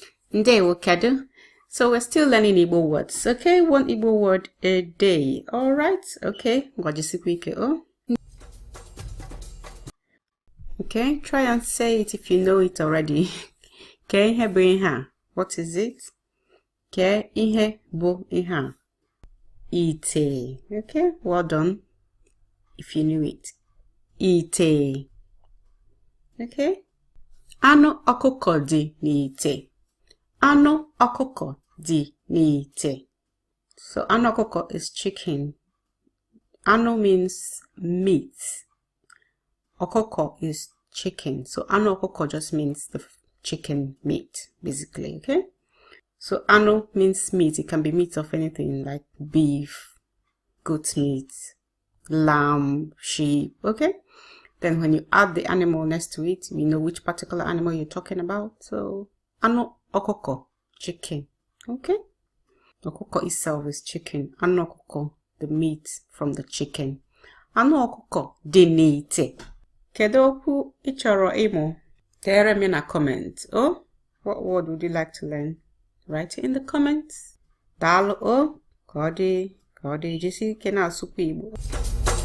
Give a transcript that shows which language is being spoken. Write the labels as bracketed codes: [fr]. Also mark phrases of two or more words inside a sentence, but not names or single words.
[ig] Ndewo kedu. [en] So we're still learning Igbo words. Okay, one Igbo word a day. All right. Okay. Okay, try and say it if you know it already. Okay, what is it? [ig] Okay, ihe bu ihe. Ite. [en] Okay, well done. If you knew it. [ig] Ite. Okay. Anụ ọkụkọ dị n'ite. Anụ ọkụkọ dị n'ite. [en] So [ig] anụ ọkụkọ [en] is chicken. Anụ means meat. Ọkụkọ is chicken. So [ig] anụ ọkụkọ [en] just means the chicken meat, basically, okay? So anụ means meat. It can be meat of anything like beef, goat meat, lamb, sheep, okay? Then when you add the animal next to it, we know which particular animal you're talking about. So [ig] anụ ọkụkọ, [en] chicken, okay? Ọkụkọ itself is chicken. [ig] Anụ ọkụkọ, [en] the meat from the chicken. [ig] Anụ ọkụkọ dị n'ite. Kedu okwu ị chọrọ ịmụ? Dere me na comment. [en] Oh, what word would you like to learn? Write it in the comments. [ig] Daalụ o, ka ọ dị jisi ike na-asụkwa Igbo.